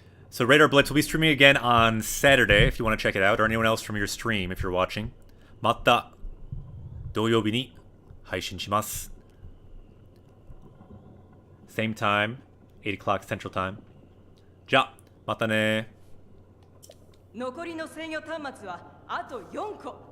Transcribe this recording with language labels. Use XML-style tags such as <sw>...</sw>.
<en>So Radar Blitz will be streaming again on Saturday if you want to check it out, or anyone else from your stream if you're watching.</en> <ja>また土曜日に配信します。</ja> <en>Same time, 8 o'clock Central Time.</en> <ja>じゃあ、またね。残りの制御端末はあと4個。</ja>